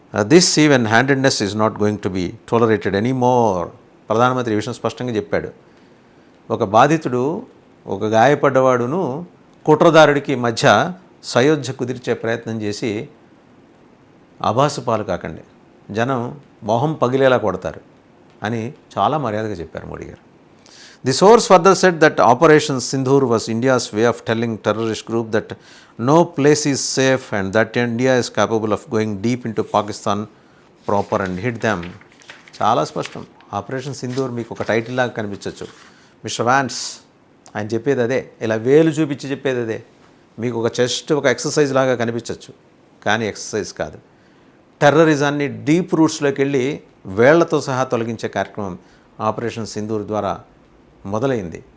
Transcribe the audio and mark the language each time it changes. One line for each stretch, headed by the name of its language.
English: This even handedness is not going to be tolerated anymore.
Telugu: ప్రధానమంత్రి ఈ విషయం స్పష్టంగా చెప్పాడు. ఒక బాధితుడు, ఒక గాయపడ్డవాడును కుట్రదారుడికి మధ్య సయోధ్య కుదిర్చే ప్రయత్నం చేసి ఆభాసు పాలు కాకండి, జనం మొహం పగిలేలా కొడతారు అని చాలా మర్యాదగా చెప్పారు మోడీ గారు.
English: The source further said that Operation Sindhur was India's way of telling terrorist group that no place is safe and that India is capable of going deep into Pakistan proper and hit them.
Telugu: చాలా స్పష్టం. Operation Sindoor మీకు ఒక title లాగా కనిపించవచ్చు. Mister vans ఆయన చెప్పేది అదే, ఇలా వేలు చూపించి చెప్పేది అదే. మీకు ఒక జస్ట్ ఒక ఎక్సర్సైజ్ లాగా కనిపించవచ్చు, కానీ ఎక్సర్సైజ్ కాదు. టెర్రరిజాన్ని డీప్ రూట్స్లోకి వెళ్ళి వేళ్లతో సహా తొలగించే కార్యక్రమం ఆపరేషన్ సింధూర్ ద్వారా మొదలైంది.